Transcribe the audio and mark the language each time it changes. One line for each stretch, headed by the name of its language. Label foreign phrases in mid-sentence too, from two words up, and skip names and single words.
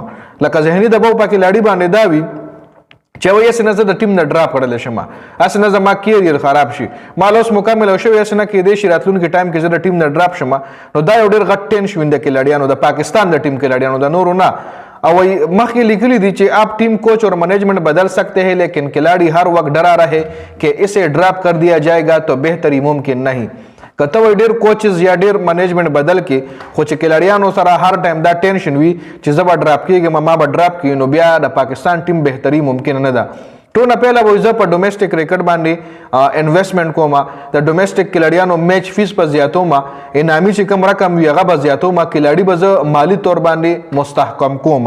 Pashto: لکه ذهني دباو په کلاډي باندې دا وي چې وایي هسې نه زه د ټیم نه ډراپ کړلی شم، هسې نه زما کیریر خراب شي، ما له اوس مکمل شوی هسې نه کیدی شي راتلونکي ټایم کې زه د ټیم نه ډراپ شم. نو دا یو ډېر غټ ټینشن وي د کلاډیانو، د پاکستان د ټیم کلاډیانو، د نورو نه.
Urdu: او مخکې لیکلی دی چې آپ
English: team coach
Urdu: اور مینجمنٹ بدل سکتے ہیں لیکن کھلاڑی ہر وقت ڈرا رہے کہ اسے ڈراپ کر دیا جائے گا تو بہتری ممکن نہیں.
Pashto: که ته وایي ډېر کوچز یا ډېر منیجمنټ بدل کړي خو چې کلاډیانو سره هر ټایم دا ټینشن وي چې زه به ډراپ کېږم، ما به ډراپ کړي، نو بیا د پاکستان ټیم بهتري ممکن نه ده. ټول نه پهله به زه په
English: domestic cricket
Pashto: باندې انویسټمنټ کوم، د ډومیسټک کلاډیانو
English: match fees
Pashto: په زیاتوم، انعامي چې کوم رقم وي هغه به زیاتوم، کلاډي به زه مالي طور باندې مستحکم کوم.